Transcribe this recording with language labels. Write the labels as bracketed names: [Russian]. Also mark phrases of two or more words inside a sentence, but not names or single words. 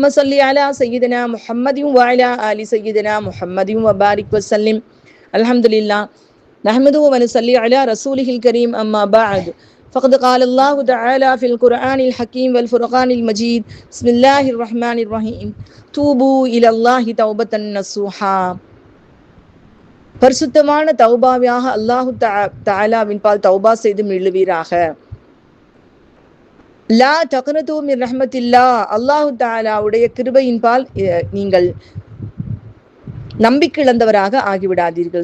[Arabic] صل على سيدنا محمد وعلى آل سيدنا محمد وبارك وسلم الحمد لله نحمده ونصلي على رسوله الكريم أما بعد فقد قال الله تعالى في القرآن الحكيم والفرقان المجيد بسم الله الرحمن الرحيم توبوا إلى الله توبة نصوحا [Tamil] பரிசுத்தமான தௌபாவியாக அல்லாஹு தஆலாவின் பால் தௌபா செய்து மீளுவீராக. [Arabic] لا تقنطوا من رحمة الله, [Tamil] அல்லாஹு தஆலாவுடைய கிருபையின் பால் நீங்கள் நம்பிக்கை இழந்தவராக ஆகிவிடாதீர்கள்.